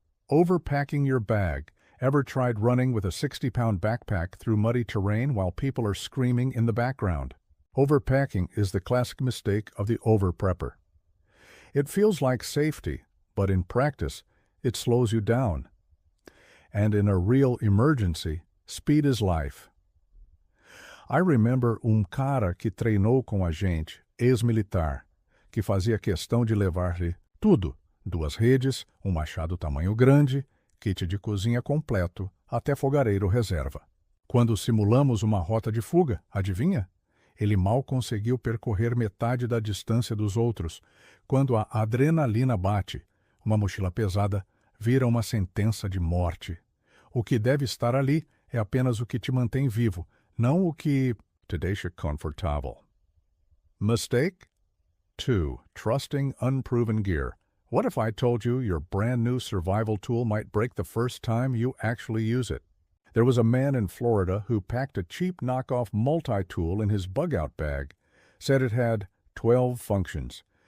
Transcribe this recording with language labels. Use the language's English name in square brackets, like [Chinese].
[English] Overpacking your bag. Ever tried running with a 60-pound backpack through muddy terrain while people are screaming in the background? Overpacking is the classic mistake of the over-prepper. It feels like safety, but in practice, it slows you down. And in a real emergency, speed is life. I remember [Portuguese] cara que treinou com a gente, ex-militar, que fazia questão de levar-lhe tudo, 2 redes, machado tamanho grande, kit de cozinha completo, até fogareiro reserva. Quando simulamos uma rota de fuga, adivinha? Ele mal conseguiu percorrer metade da distância dos outros. Quando a adrenalina bate, uma mochila pesada vira uma sentença de morte. O que deve estar ali é apenas o que te mantém vivo, não o que te deixa confortável. [English] Mistake 2. Trusting unproven gear. What if I told you your brand new survival tool might break the first time you actually use it? There was a man in Florida who packed a cheap knockoff multi-tool in his bug-out bag, said it had 12 functions.